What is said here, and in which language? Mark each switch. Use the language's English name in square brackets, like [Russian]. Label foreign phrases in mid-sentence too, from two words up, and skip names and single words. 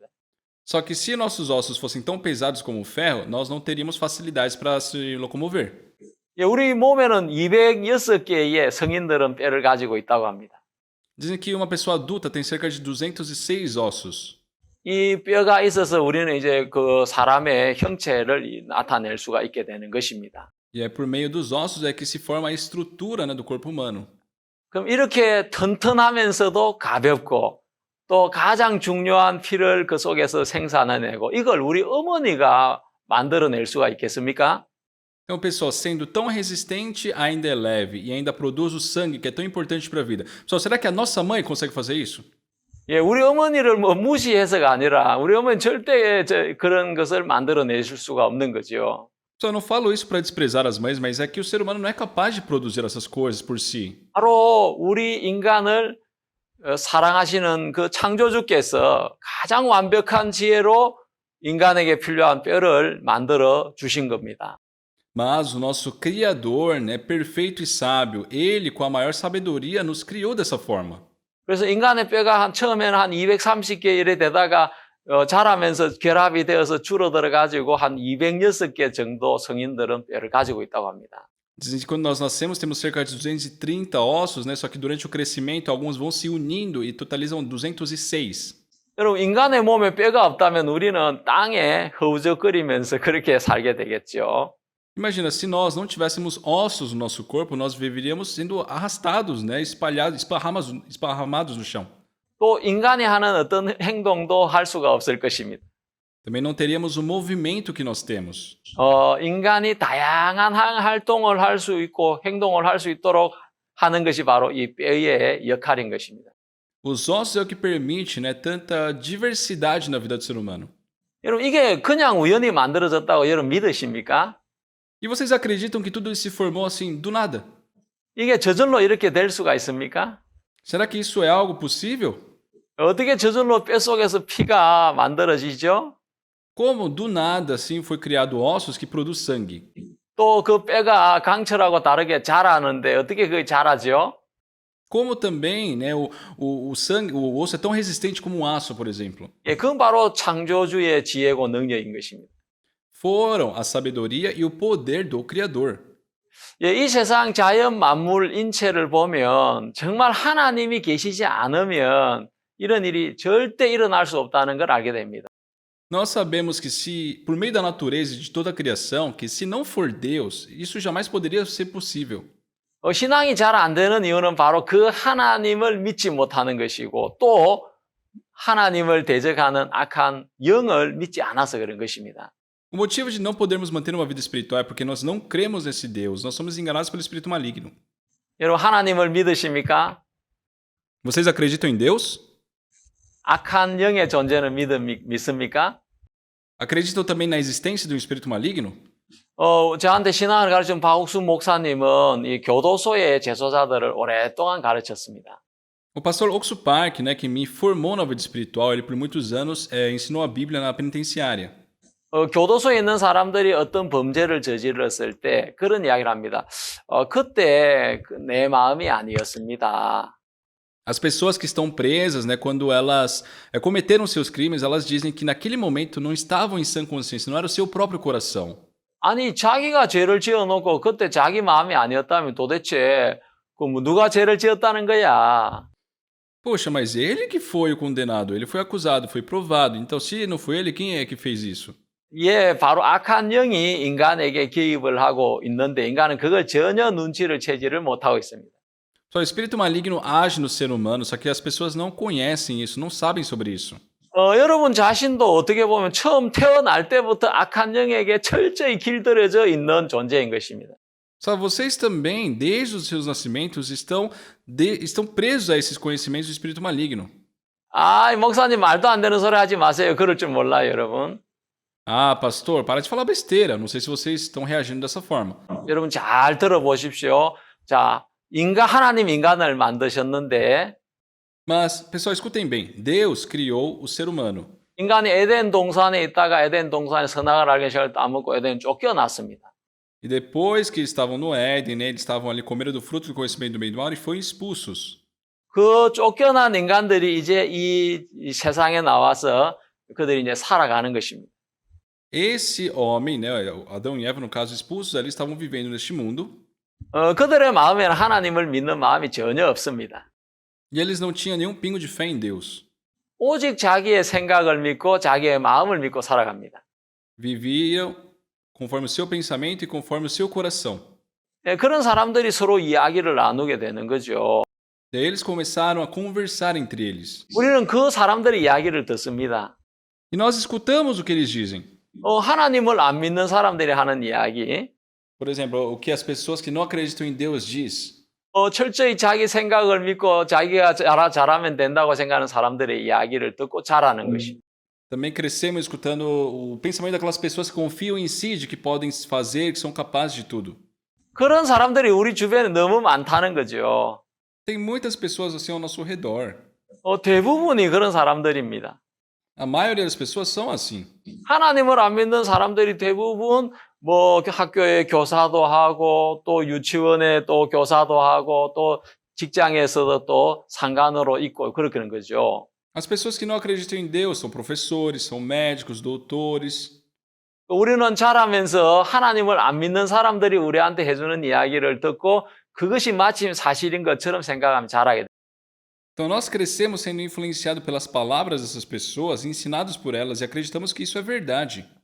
[Portuguese] Só que se nossos ossos fossem tão pesados como o ferro, nós não teríamos facilidades para se locomover. [Korean] 예, 우리 몸에는 206개의 성인들은 뼈를 가지고 있다고 합니다. [Portuguese] Dizem que uma pessoa adulta tem cerca de 206 ossos. [Korean] 이 뼈가 있어서 우리는 이제 그 사람의 형체를 나타낼 수가 있게 되는 것입니다. [Portuguese] E é por meio dos ossos é que se forma a estrutura, né, do corpo humano. [Korean] 그럼 이렇게 튼튼하면서도 가볍고 또 가장 중요한 피를 그 속에서 생산해내고 이걸 우리 어머니가 만들어낼 수가 있겠습니까? [Portuguese] Então, pessoal, sendo tão resistente, ainda é leve e ainda produz o sangue que é tão importante para a vida. Pessoal, será que a nossa mãe consegue fazer isso? [Korean] 예, 우리 어머니를 뭐 무시해서가 아니라 우리 어머니는 절대 그런 것을 만들어내실 수가 없는 거죠. [Portuguese] Pessoal, eu não falo isso para desprezar as mães, mas é que o ser humano não é capaz de produzir essas coisas por si. [Korean] 바로 우리 인간을 사랑하시는 그 창조주께서 가장 완벽한 지혜로 인간에게 필요한 뼈를 만들어 주신 겁니다. [Portuguese] Mas o nosso Criador, né, perfeito e sábio, ele, com a maior sabedoria, nos criou dessa forma. [Korean] 그래서 인간의 뼈가 처음에는 한 230개 이래 되다가 자라면서 결합이 되어서 줄어들어 가지고 한 206개 정도 성인들은 뼈를 가지고 있다고 합니다. [Portuguese] Dizem que quando nós nascemos temos cerca de 230 ossos, né? Só que durante o crescimento alguns vão se unindo e totalizam 206. [Korean] 여러분 인간의 몸에 뼈가 없다면 우리는 땅에 허우적거리면서 그렇게 살게 되겠죠. [Portuguese] Imagina, se nós não tivéssemos ossos no nosso corpo, nós viveríamos sendo arrastados, né? Espalhados, esparramados no chão. [Korean] 또 인간이 하는 어떤 행동도 할 수가 없을 것입니다. [Portuguese] Também não teríamos o movimento que nós temos. [Korean] 인간이 다양한 활동을 할 수 있고 행동을 할 수 있도록 하는 것이 바로 이 뼈의 역할인 것입니다. [Portuguese] Os ossos é o que permite, né, tanta diversidade na vida do ser humano. [Korean] 여러분 이게 그냥 우연히 만들어졌다고 여러분 믿으십니까? [Portuguese] E vocês acreditam que tudo isso se formou assim do nada? [Korean] 이게 저절로 이렇게 될 수가 있습니까? [Portuguese] Será que isso é algo possível? [Korean] 어떻게 저절로 뼛속에서 피가 만들어지죠? [Portuguese] Como do nada assim foi criado ossos que produz sangue? [Korean] 또 그 뼈가 강철하고 다르게 자라는데 어떻게 그게 자라죠? [Portuguese] Como também, né, o sangue, o osso é tão resistente como um aço, por exemplo. [Korean] 예, 그건 바로 창조주의 지혜고 능력인 것입니다. [Portuguese] Foram a sabedoria e o poder do Criador. [Korean] 예, 이 세상 자연 만물 인체를 보면 정말 하나님이 계시지 않으면 이런 일이 절대 일어날 수 없다는 걸 알게 됩니다. [Portuguese] Nós sabemos que se, por meio da natureza e de toda a criação, que se não for Deus, isso jamais poderia ser possível. [Korean] 신앙이 잘 안 되는 이유는 바로 그 하나님을 믿지 못하는 것이고 또 하나님을 대적하는 악한 영을 믿지 않아서 그런 것입니다. [Portuguese] O motivo de não podermos manter uma vida espiritual é porque nós não cremos nesse Deus, nós somos enganados pelo espírito maligno. [Korean] 여러분 하나님을 믿으십니까? [Portuguese] Vocês acreditam em Deus? [Korean] 악한 영의 존재는 믿습니까? [Portuguese] Acreditam também na existência de um espírito maligno? [Korean] 저한테 신앙을 가르친 박옥수 목사님은 이 교도소의 재소자들을 오랫동안 가르쳤습니다. [Portuguese] O pastor Oxo Park, né, que me formou na vida espiritual, ele por muitos anos ensinou a Bíblia na penitenciária. [Korean] 교도소에 있는 사람들이 어떤 범죄를 저질렀을 때 그런 이야기를 합니다. 그때 내 마음이 아니었습니다. [Portuguese] As pessoas que estão presas, né, quando elas cometeram seus crimes, elas dizem que naquele momento não estavam em sã consciência, não era o seu próprio coração. [Korean] 아니 자기가 죄를 지어놓고 그때 자기 마음이 아니었다면 도대체 누가 죄를 지었다는 거야. [Portuguese] Poxa, mas ele que foi o condenado, ele foi acusado, foi provado. Então, se não foi ele, quem é que fez isso? [Korean] 예, 바로 악한 영이 인간에게 개입을 하고 있는데 인간은 그걸 전혀 눈치를 채지를 못하고 있습니다. [Portuguese] Só o espírito maligno age no ser humano, só que as pessoas não conhecem isso, não sabem sobre isso. [Korean] 여러분 자신도 어떻게 보면 처음 태어날 때부터 악한 영에게 철저히 길들여져 있는 존재인 것입니다. [Portuguese] Só vocês também, desde os seus nascimentos, estão presos a esses conhecimentos do espírito maligno. [Korean] 목사님 말도 안 되는 소리 하지 마세요. 그럴 줄 몰라요, 여러분. [Portuguese] Ah, pastor, para de falar besteira. Não sei se vocês estão reagindo dessa forma. [Korean] 여러분 잘 들어보십시오. 자, 하나님 인간을 만드셨는데 [Portuguese] Mas, pessoal, escutem bem. Deus criou o ser humano. [Korean] 인간이 에덴 동산에 있다가 에덴 동산에 선악을 알게 시작을 따먹고 에덴 쫓겨났습니다. [Portuguese] E depois que eles estavam no Éden, né, eles estavam ali comendo do fruto do conhecimento do bem e do mal e foram expulsos. [Korean] 그 쫓겨난 인간들이 이제 이 세상에 나와서 그들이 이제 살아가는 것입니다. [Portuguese] Esse homem, né, Adão e Eva, no caso, expulsos ali, estavam vivendo neste mundo. [Korean] 그들의 마음에는 하나님을 믿는 마음이 전혀 없습니다. [Portuguese] E eles não tinham nenhum pingo de fé em Deus. [Korean] 오직 자기의 생각을 믿고 자기의 마음을 믿고 살아갑니다. [Portuguese] Viviam conforme o seu pensamento e conforme o seu coração. [Korean] 그런 사람들이 서로 이야기를 나누게 되는 거죠. [Portuguese] Daí eles começaram a conversar entre eles. [Korean] 우리는 그 사람들의 이야기를 듣습니다. [Portuguese] E nós escutamos o que eles dizem. [Korean] 하나님을 안 믿는 사람들이 하는 이야기. [Portuguese] Por exemplo, o que as pessoas que não acreditam em Deus diz. [Korean] 철저히 자기 생각을 믿고 자기가 잘하면 된다고 생각하는 사람들의 이야기를 듣고 자라는 것입니다. [Portuguese] Também crescemos escutando o pensamento daquelas pessoas que confiam em si, de que podem fazer, que são capazes de tudo. [Korean] 그런 사람들이 우리 주변에 너무 많다는 거죠. [Portuguese] Tem muitas pessoas assim ao nosso redor. [Korean] 대부분이 그런 사람들입니다. [Portuguese] A maioria das pessoas são assim. [Korean] 하나님을 안 믿는 사람들이 대부분 학교에 교사도 하고 또 유치원에 또 교사도 하고 또 직장에서도 또 상관으로 있고 그렇게는 거죠. [Portuguese] As pessoas que não acreditam em Deus são professores, são médicos, doutores. [Korean] 우리는 자라면서 하나님을 안 믿는 사람들이 우리한테 해주는 이야기를 듣고 그것이 마침 사실인 것처럼 생각하면 자라게 됩니다. [Portuguese] Então nós crescemos sendo influenciados pelas palavras dessas pessoas, ensinados por elas e acreditamos que isso é verdade.